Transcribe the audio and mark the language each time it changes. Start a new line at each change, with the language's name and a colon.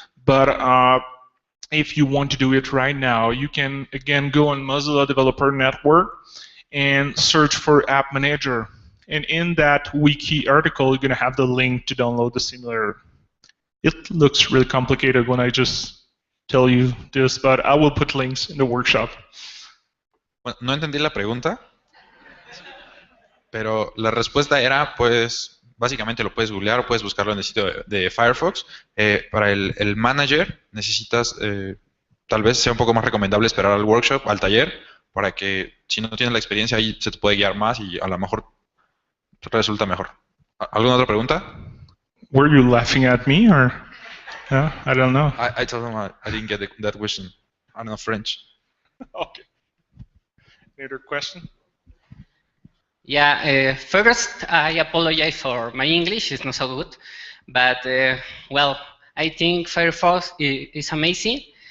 English: But if you want to do it right now, you can again go on Mozilla Developer Network and search for App Manager. And in that wiki article, you're going to have the link to download the simulator. It looks really complicated when I just tell you this, but I will put links in the workshop.
Spanish: Bueno, no entendí la pregunta, pero la respuesta era, pues, básicamente lo puedes googlear o puedes buscarlo en el sitio de Firefox. Para el manager necesitas, tal vez sea un poco más recomendable esperar al workshop, al taller, para que si no tienes la experiencia ahí se te puede guiar más y a lo mejor resulta mejor. ¿Alguna otra pregunta?
English: Were you laughing at me or? Yeah, I don't know. I told them I didn't get that question. I don't know French. Okay. Any other question? Yeah, first I apologize for my English, it's not so good, but well, I think Firefox is amazing.